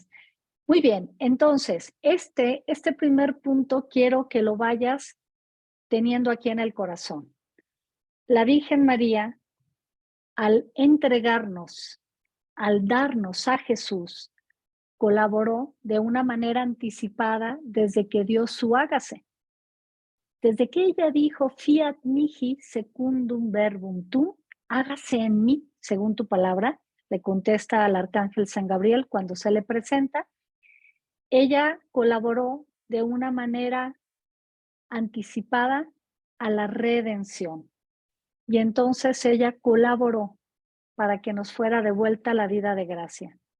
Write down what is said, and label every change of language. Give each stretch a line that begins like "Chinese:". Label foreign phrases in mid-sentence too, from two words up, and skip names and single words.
Spanish: Muy bien, entonces, este primer punto quiero que lo vayas teniendo aquí en el corazón. La Virgen María, al entregarnos, al darnos a Jesús, colaboró de una manera anticipada desde que dio su hágase. Desde que ella dijo,
Latin: fiat mihi secundum verbum tuum,
Spanish: hágase en mí, según tu palabra, le contesta al arcángel San Gabriel cuando se le presenta, ella colaboró de una manera anticipada a la redención. Y entonces ella colaboró para que nos fuera devuelta la vida de gracia.